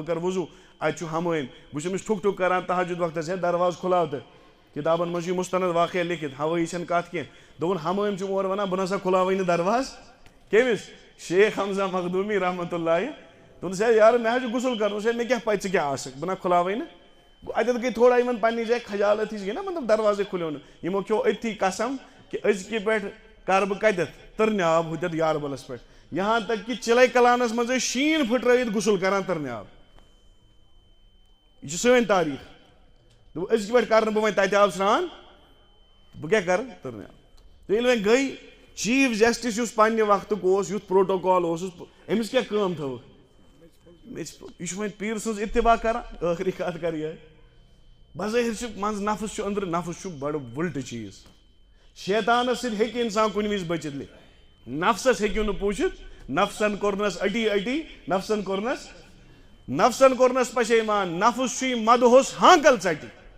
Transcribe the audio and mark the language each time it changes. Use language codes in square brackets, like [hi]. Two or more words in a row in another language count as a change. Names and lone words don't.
[ks] کَرٕ وضوٗ اَتہِ چھُ حمٲمۍ بہٕ چھُس أمِس ٹھُک ٹھُک کَران تہجُد وقتَس ہے دروازٕ کھُلاو تہٕ کِتابَن منٛز چھُ یہِ مُستند واقعہ لیکھِتھ ہوٲیی چھَنہٕ کَتھ کینٛہہ دوٚپُن حمٲمۍ چھُ اورٕ وَنان بہٕ نہ سا کھُلاوٕے نہٕ دروازٕ کٔمِس شیخ حمزہ مخدوٗمی رحمتہ اللہ دوٚپنَس ہے یارٕ مےٚ حظ چھُ غسل کَرُن ہے مےٚ کیٛاہ پَے ژٕ کیٛاہ آسکھ بہٕ نہ کھُلاوٕے نہٕ گوٚو اَتٮ۪تھ گٔے تھوڑا یِمَن پنٛنہِ جایہِ خجالت ہِش گٔے نا مطلب دروازَے کھُلیو نہٕ یِمو کھیوٚو أتھی قسم کہِ أزکہِ پٮ۪ٹھ کَرٕ بہٕ کَتٮ۪تھ تٕرنہِ آب ہُتٮ۪تھ یاربَلَس پٮ۪ٹھ [ur] یہاں تک کہ [ks] چِلَے کلانَس منٛز ٲسۍ شیٖن پھٕٹرٲیِتھ غسل کَران تٕرنہِ آب یہِ چھِ سٲنۍ تاریٖخ دوٚپُکھ أزکہِ پٮ۪ٹھ کَرٕ نہٕ بہٕ وۄنۍ تَتہِ آب سرٛان بہٕ کیٛاہ کَرٕ تٕرنہِ آب تہٕ ییٚلہِ وۄنۍ گٔے [en] chief justice [ks] یُس پنٛنہِ وقتُک اوس یُتھ پروٹوکال اوسُس أمِس کیٛاہ کٲم تھٲوٕکھ یہِ چھُ وۄنۍ پیٖرٕ سٕنٛز اِتِباع کَران ٲخری کَتھ کَرٕ یِہوٚے بظٲہِر چھُ منٛزٕ نفٕس چھُ أنٛدرٕ نفٕس چھُ بَڑٕ وٕلٹہٕ چیٖز شیطانَس سۭتۍ ہیٚکہِ اِنسان کُنہِ وِزِ بٔچِتھ نفسَس ہیٚکِو نہٕ پوٗچھِتھ نفسَن کوٚرنَس أٹی أٹی نفسَن کوٚرنَس پَشیمان نفٕس چھُے مدہوس ہانکَل ژَٹہِ